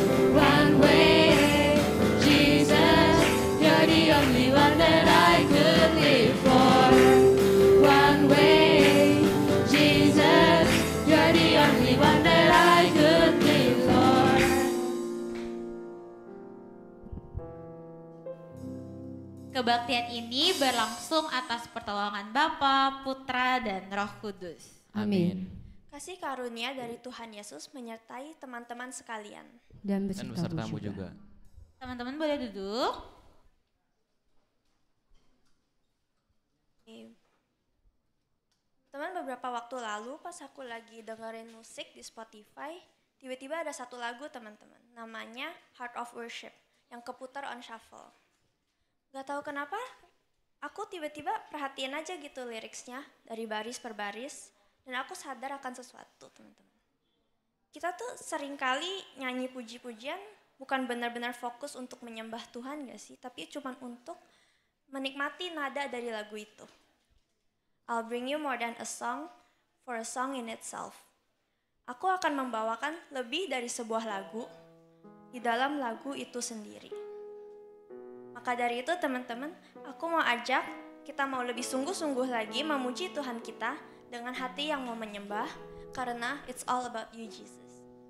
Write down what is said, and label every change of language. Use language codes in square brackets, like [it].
[en] One way, Jesus, you're the only one that I could live for. One way, Jesus, you're the only one that I could live for. [id] Kebaktian ini berlangsung atas pertolongan Bapa, Putra, dan Roh Kudus. Amin. Kasih karunia dari Tuhan Yesus menyertai teman-teman sekalian. Dan Dan besertamu juga. Teman-teman boleh duduk. Teman, beberapa waktu lalu pas aku lagi dengerin musik di Spotify, tiba-tiba ada satu lagu teman-teman, namanya Heart of Worship, yang keputar on shuffle. Gak tahu kenapa, aku tiba-tiba perhatiin aja gitu liriksnya dari baris per baris, dan aku sadar akan sesuatu teman-teman. Kita tuh seringkali nyanyi puji-pujian bukan benar-benar fokus untuk menyembah Tuhan gak sih, tapi cuma untuk menikmati nada dari lagu itu. [en] I'll bring you more than a song for a song in itself. [id] Aku akan membawakan lebih dari sebuah lagu di dalam lagu itu sendiri. Maka dari itu teman-teman, aku mau ajak kita mau lebih sungguh-sungguh lagi memuji Tuhan kita dengan hati yang mau menyembah, karena [en] it's all about you Jesus.